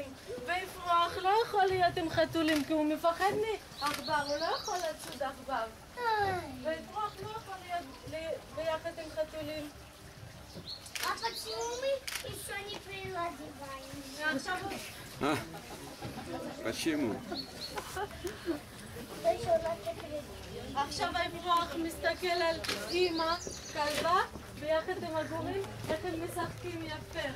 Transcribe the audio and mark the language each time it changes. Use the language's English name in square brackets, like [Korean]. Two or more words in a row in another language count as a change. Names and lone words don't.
[Hebrew] ואפרוח לא יכול להיות עם חתולים כי הוא מפחד מעכבר, הוא לא יכול לצוד עכבר. ואפרוח לא יכול להיות ביחד עם חתולים. [Russian] А почему мы еще не приладиваем? Почему? [Hebrew] עכשיו האפרוח מסתכל על אמא, כלבה, ביחד עם הגורים, איך הם משחקים יפה.